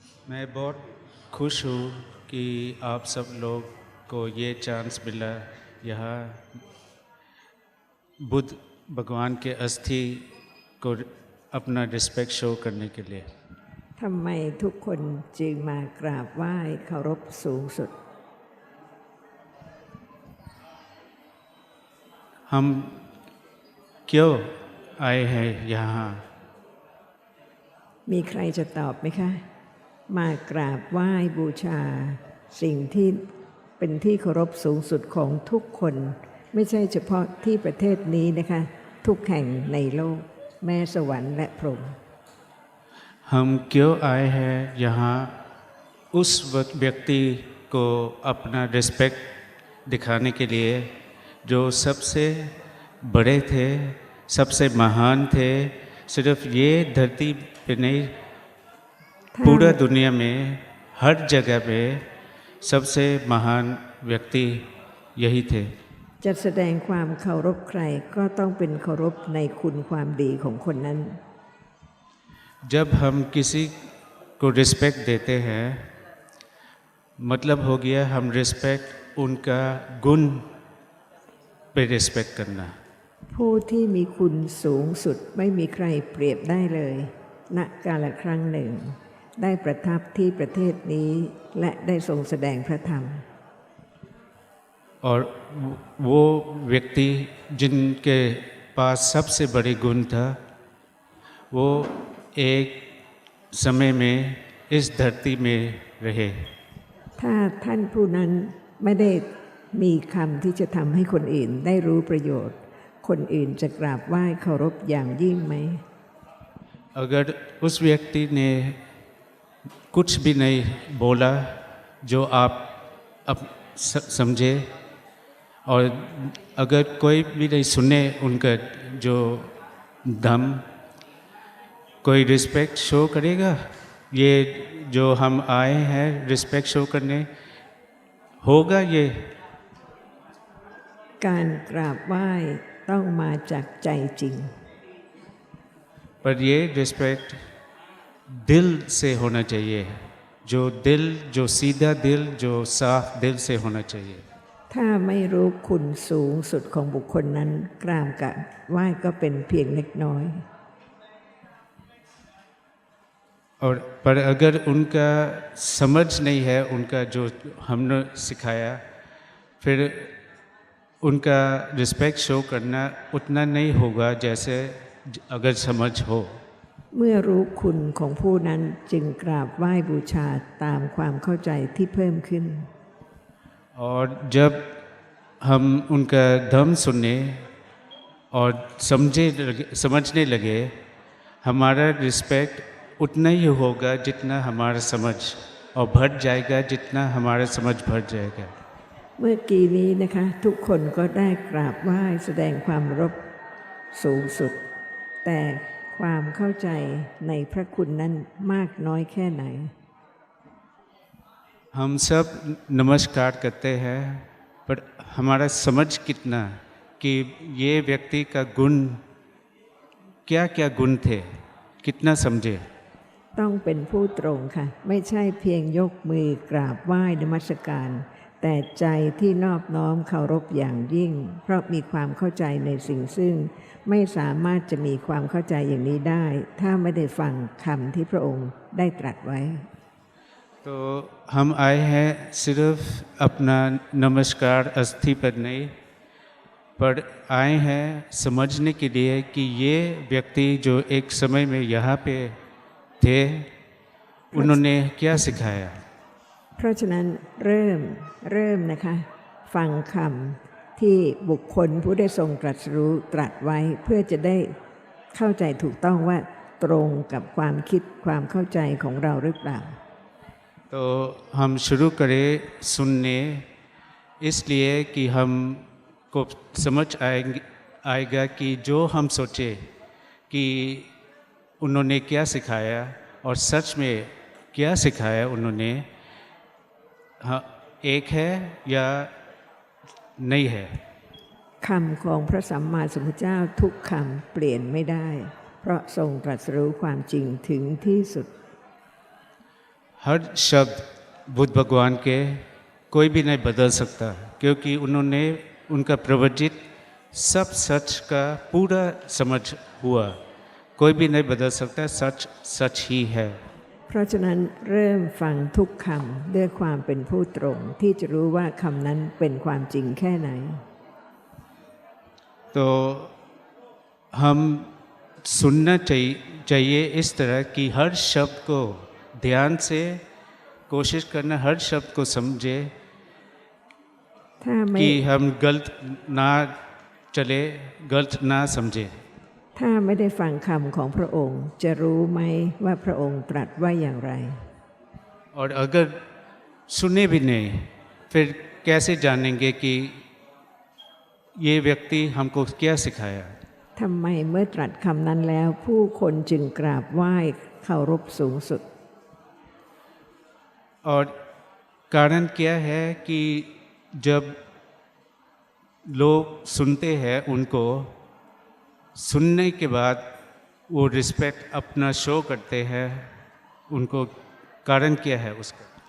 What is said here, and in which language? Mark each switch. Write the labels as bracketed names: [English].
[Hindi] मैं बहुत खुश हूँ कि आप सब लोग को ये चांस मिला यहाँ बुद्ध भगवान के अस्थि को अपना रिस्पेक्ट शो करने के लिए [Thai] ทำไมทุกคนจึงมากราบไหว้เคารพสูงสุด [Hindi] हम क्यों आए हैं यहाँ [Thai] มีใครจะตอบไหมคะ มากราบไหว้บูชาสิ่งที่เป็นที่เคารพสูงสุดของทุกคนไม่ใช่เฉพาะที่ประเทศนี้นะคะทุกแห่งในโลกแม้สวรรค์และพรหม [Hindi] हम क्यों आए हैं यहाँ उस व्यक्ति को अपना रिस्पेक्ट दिखाने के लिए जो सबसे बड़े थे सबसे महान थे सिर्फ ये धरती पे नहीं पूरा दुनिया में हर जगह पे सबसे महान व्यक्ति यही थे [Thai] จะแสดงความเคารพใครก็ต้องเป็นเคารพในคุณความดีของคนนั้น [Hindi] जब हम किसी को रिस्पेक्ट देते हैं मतलब हो गया हम रिस्पेक्ट उनका गुण पे रिस्पेक्ट करना [Thai] ผู้ที่มีคุณสูงสุดไม่มีใครเปรียบได้เลยณกาลครั้งหนึ่งได้ประทับที่ประเทศนี้และได้ทรงแสดงพระธรรม [Hindi] और वो व्यक्ति जिनके पास सबसे बड़े गुण था वो एक समय में इस धरती में रहे [Thai] ถ้าท่านผู้นั้นไม่ได้มีคำที่จะทำให้คนอื่นได้รู้ประโยชน์คนอื่นจะกราบไหว้เคารพอย่างยิ่งไหม [Hindi] अगर उस व्यक्ति ने कुछ भी नहीं बोला जो आप अब समझे और अगर कोई भी नहीं सुने उनका जो दम कोई रिस्पेक्ट शो करेगा ये जो हम आए हैं रिस्पेक्ट शो करने होगा ये [Thai] การกราบไหว้ต้องมาจากใจจริง [Hindi] पर ये रिस्पेक्ट दिल से होना चाहिए जो दिल जो सीधा दिल जो साफ दिल से होना चाहिए [Thai] ถ้าไม่รู้คุณสูงสุดของบุคคลนั้นกราบกับไหว้ก็เป็นเพียงเล็กน้อย [Hindi] और पर अगर उनका समझ नहीं है उनका जो हमने सिखाया फिर उनका रिस्पेक्ट शो करना उतना नहीं होगा जैसे अगर समझ हो [Thai] เมื่อรู้คุณของผู้นั้นจึงกราบไหว้บูชาตามความเข้าใจที่เพิ่มขึ้น [Hindi] और जब हम उनका धम सुने और समझने लगे हमारा रिस्पेक्ट उतना ही होगा जितना हमारा समझ और बढ़ जाएगा जितना हमारा समझ बढ़ जाएगा [Thai] เมื่อกี้นี้นะคะทุกคนก็ได้กราบไหว้แสดงความเคารพสูงสุด แต่ความเข้าใจในพระคุณนั้นมากน้อยแค่ไหน [Hindi] हम सब नमस्कार करते हैं पर हमारा समझ कितना कि ये व्यक्ति का गुण क्या क्या गुण थे कितना समझे [Thai] ต้องเป็นผู้ตรงค่ะไม่ใช่เพียงยกมือกราบไหว้นมัสการแต่ใจที่นอบน้อมเคารพอย่างยิ่งเพราะมีความเข้าใจในสิ่งซึ่งไม่สามารถจะมีความเข้าใจอย่างนี้ได้ถ้าไม่ได้ฟังคำที่พระองค์ได้ตรัสไว้ [Hindi] तो हम आए हैं सिर्फ अपना नमस्कार अस्थि पर नहीं पर आए हैं समझने के लिए कि ये व्यक्ति जो एक समय में यहाँ पे थे उन्होंने क्या सिखाया [Thai] เพราะฉะนั้นเริ่มนะคะฟังคำที่บุคคลผู้ได้ทรงตรัสรู้ตรัสไว้เพื่อจะได้เข้าใจถูกต้องว่าตรงกับความคิดความเข้าใจของเราหรือเปล่า [Hindi] तो हम शुरू करें सुनने इसलिए कि हमको समझ आएगा कि जो हम सोचे कि उन्होंने क्या सिखाया और सच में क्या सिखाया उन्होंने हाँ एक है या नहीं है [Thai] คำของพระสัมมาสัมพุทธเจ้าทุกคำเปลี่ยนไม่ได้ เพราะทรงตรัสรู้ความจริงถึงที่สุด [Hindi] हर शब्द बुद्ध भगवान के कोई भी नहीं बदल सकता क्योंकि उन्होंने उनका प्रवचित सब सच का पूरा समझ हुआ कोई भी नहीं बदल सकता सच सच ही है [Thai] เพราะฉะนั้นเริ่มฟังทุกคำด้วยความเป็นผู้ตรงที่จะรู้ว่าคำนั้นเป็นความจริงแค่ไหน [Hindi] तो हम सुनना चाहिए इस तरह कि हर शब्द को ध्यान से कोशिश करना हर शब्द को समझे [Thai] ถ้าไม่ [Hindi] कि हम गलत ना चले गलत ना समझे [Thai] ถ้าไม่ได้ฟังคำของพระองค์จะรู้ไหมว่าพระองค์ตรัสว่าอย่างไร [Hindi] और अगर सुने भी नहीं फिर कैसे जानेंगे कि ये व्यक्ति हमको क्या सिखाया [Thai] ทำไมเมื่อตรัสคำนั้นแล้วผู้คนจึงกราบไหว้เคารพสูงสุด [Hindi] और कारण क्या है कि जब लोग सुनते हैं उनको सुनने के बाद वो रिस्पेक्ट अपना शो करते हैं उनको कारण क्या है उसका